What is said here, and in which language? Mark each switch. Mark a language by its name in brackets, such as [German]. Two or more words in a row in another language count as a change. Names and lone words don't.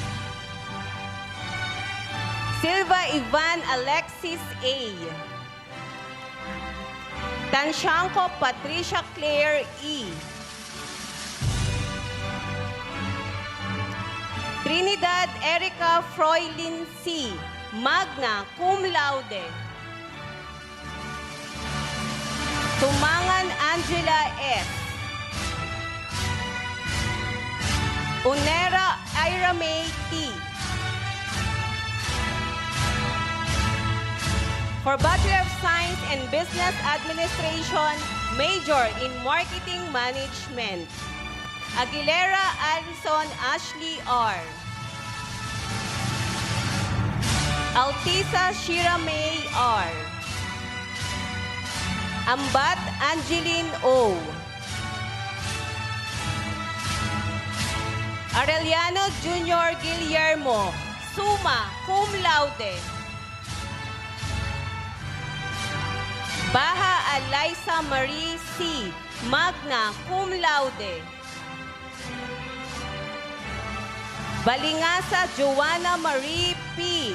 [English] Silva Ivan Alexis A. Tanshanko Patricia Claire E. Trinidad Erica Froilin C. [Latin] Magna cum laude. Tumangan Angela S. [English] Unera Ira May T. For Bachelor of Science in Business Administration, major in Marketing Management, Aguilera Alison Ashley R. Altiza Shira May R. Ambat Angeline O. Arellano Junior Guillermo, [Latin] summa cum laude. [English] Baha Eliza Marie C. [Latin] Magna cum laude. [English] Balingasa Joanna Marie P.